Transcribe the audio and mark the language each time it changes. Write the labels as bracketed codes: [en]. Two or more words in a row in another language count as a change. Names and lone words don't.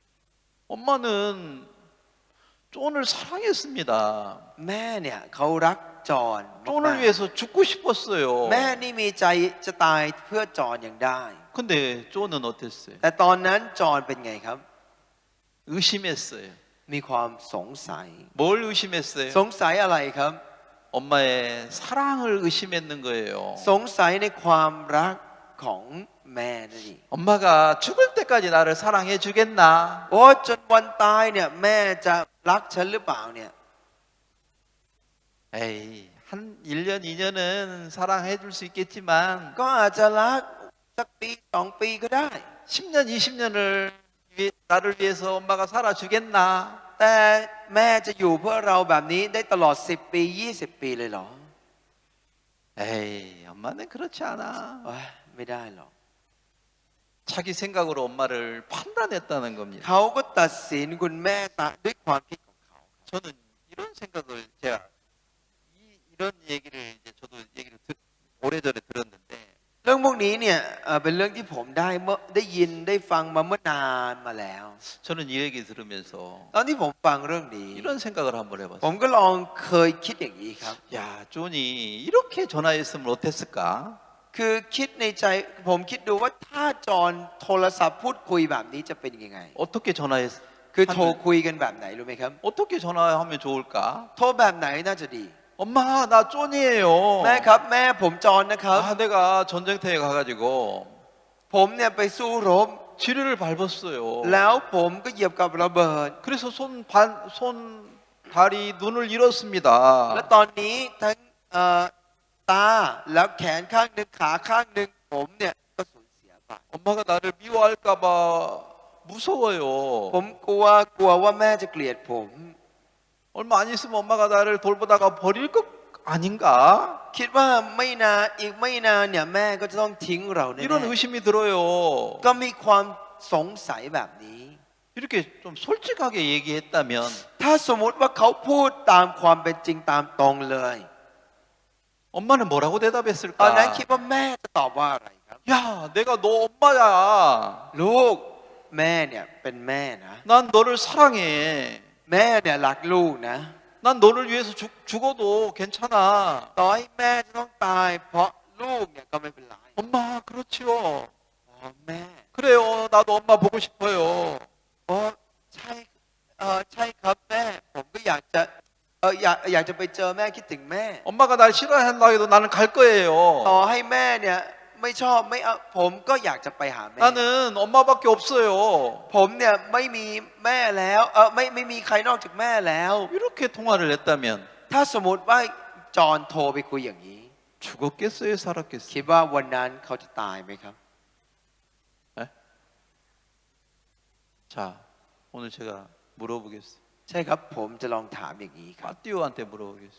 [ko] 엄마는 존을 사랑했습니다. [th] แม่เนี่ยเขารักจอห์น [ko] 존을 [th] มาก [ko] 위해서 죽고 싶었어요. [th] ๆแม่นี่มีใจจะตายเพื่อจอห์นอย่างได้ [ko] 근데 존은 어땠어요? [th] แต่ตอนนั้นจอห์นเป็นไงครับ [ko] 의심했어요. [th] มีความสงสัย [ko] 뭘 의심했어요? [th] สงสัยอะไรครับ [ko] 엄마의 사랑을 의심했는 거예요. [th] สงสัยในความรักของแม่นั่นเอง [ko] 엄마가 죽을 때까지 나를 사랑해 주겠나? [th] โอ้จนวันตายเนี่ยแม่จะรักฉันหรือเปล่าเนี่ย [ko] 에이, 한 1년, 2년은 사랑해 줄 수 있겠지만 [th] ก็อาจจะรักสักปี2 ปีก็ได้ [ko] 10년, 20년을 나를 위해서 엄마가 살아 주겠나? [th] แต่แม่จะอยู่เพื่อเราแบบนี้ได้ตลอด10 ปี20 ปีเลยเหรอ [ko] 에이, 엄마는 그렇지 않아. [th] เอ้ยไม่ได้หรอก [ko] 자기 생각으로 엄마를 판단했다는 겁니다. [th] เขาก็ตัดสินคุณแม่ตามด้วยความคิดของเขา [ko] 저는 이런 생각을 제가 이런 얘기를 이제 저도 얘기를 오래전에 들었는데 [th] เรื่องพวกนี้เนี่ยเป็นเรื่องที่ผมได้ยินได้ฟังมาเมื่อนานมาแล้ว [ko] 저는 이 얘기 들으면서 [th] ตอนที่ผมฟังเรื่องนี้ [ko] 이런 생각을 한번 [th] ผ [ko] 해봤어요. [th] มก็ลองเคยคิดอย่างนี้ครับ [ko] 야, 존이 이렇게 전화했으면 어땠을까? [th] คือคิดในใจผมคิดดูว่าถ้าจอห์นโทรศัพท์พูดคุยแบบนี้จะเป็นยังไง [ko] 어떻게 전화했? [th] คือโทรคุยกันแบบไหนรู้ไหมครับ [ko] 어떻게 전화하면 좋을까? [th] โทรแบบไหนน่าจะดี [ko] 엄마, 나 존이에요. [th] แม่ครับแม่ผมจอห์นนะครับ [ko] 아, 내가 전쟁터에 가가지고 [th] ผมเนี่ยไปสู้รบ [ko] 지뢰를 밟았어요. [th] แล้วผมก็เหยียบกับระเบิด [ko] 그래서 손, 다리, 눈을 잃었습니다. [th] และตอนนี้ทั้งตาแล้วแขนข้างหนึ่งขาข้างหนึ่งผมเนี่ยก็สูญเสียไป [ko] 엄마가 나를 미워할까봐 무서워요. [th] ผมกลัวว่าแม่จะเกลียดผม [ko] 얼마 안 있으면 엄마가 나를 돌보다가 버릴 것 아닌가? [th] คิดว่าไม่นานอีกไม่นานเนี่ยแม่ก็จะต้องทิ้งเราแน่ [ko] 이런 의심이 들어요. [th] ๆก็มีความสงสัยแบบนี้ [ko] 이렇게 좀 솔직하게 얘기했다면 [th] ถ้าสมมุติว่าเขาพูดตามความเป็นจริงตามตรงเลย [ko] 엄마는 뭐라고 [th] ตอนนั้น [ko] 대답했을까? [th] คิดว่าแม่จะตอบว่าอะไรครับ [ko] 야, 내가 너 엄마야. [th] ลูกแม่เนี่ยเป็นแม่นะ [ko] 난 너를 사랑해. [th] แม่เนี่ยรักลูกนะ [ko] 난 너를 위해서 죽어도 괜찮아. [th] ต่อให้แม่จะต้องตายเพราะลูกเนี่ยก็ไม่เป็นไร [ko] 엄마, 그렇지요. [th] อ๋อแม่ [ko] 그래요. 나도 엄마 보고 싶어요. [th] โอ้ใช่ใช่ครับแม่ผมก็อยากจะไปเจอแม่คิดถึงแม่ [ko] 엄마가 날 싫어한다 해도 나는 갈 거예요. [th] ต่อให้แม่เนี่ยไม่ชอบไม่เอาผมก็อยากจะไปหาแม่ [ko] 나는 엄마밖에 없어요. [th] ผมเนี่ยไม่มีแม่แล้วไม่มีใครนอกจากแม่แล้ว [ko] 이렇게 통화를 했다면 [th] ถ้าสมมติว่าจอห์นโทรไปคุยอย่างนี้ [ko] 죽었겠어요, 살았겠어요? [th] คิดว่าวันนั้นเขาจะตายไหมครับ [ko] 자, 오늘 제가 물어보겠어요. [th] ใช่ครับผมจะลองถามอย่างนี้ครับ [ko] 빠띠오한테 물어보겠어요.